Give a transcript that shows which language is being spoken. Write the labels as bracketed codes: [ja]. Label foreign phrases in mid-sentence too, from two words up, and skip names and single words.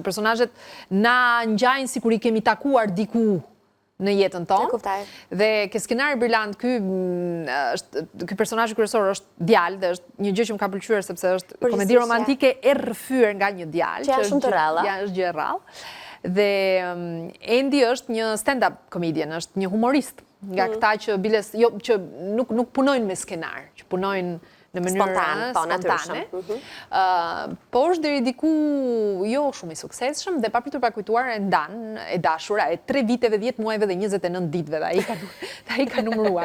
[sq] Personazhet na ngjajnë sikur i kemi takuar diku në jetën tonë. Dhe ke Skenar Brillant, ky personazh kryesor është djalë dhe është një gjë që më ka pëlqyer sepse është komedi romantike e rrëfyer nga një djalë, që është shumë të rrallë. Ja, është gjë e rrallë. Dhe Andy është një [en] stand-up comedian, [sq] është një humorist, nga këta që nuk punojnë me skenar, që punojnë në mënyrë spontane. Po është deri diku jo shumë i suksesshëm dhe papritur pa kujtuar e ndan e dashura e 3 viteve, 10 muajve dhe 29 ditëve dhe ai ka numëruar.